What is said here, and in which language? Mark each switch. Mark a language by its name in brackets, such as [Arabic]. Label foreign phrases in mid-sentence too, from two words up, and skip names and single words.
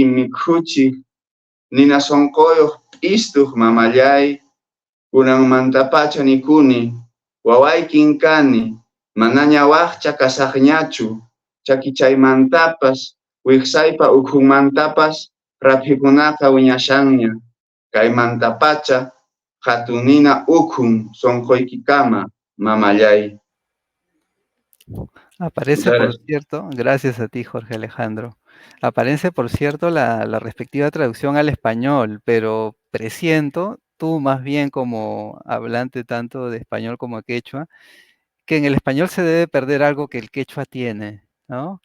[Quechua] mikhuchiq, nina sonqoyuq p'istuq mamallay, kunanmantapacha nikuni, wawaykin kani, manaña waqcha kasaqñachu, chakichay-mantapas, wiqsaypa ukhunmantapas, raphikunaqa wiñashanña, kaymantapacha, hatunina ukhun sonqoykikama, mamallay. [Spanish] Aparece, Muchas por gracias. cierto, gracias a ti, Jorge Alejandro. Aparece, por cierto, la respectiva traducción al español, pero presiento, tú más bien como hablante tanto de español como quechua, que en el español se debe perder algo que el quechua tiene, ¿no?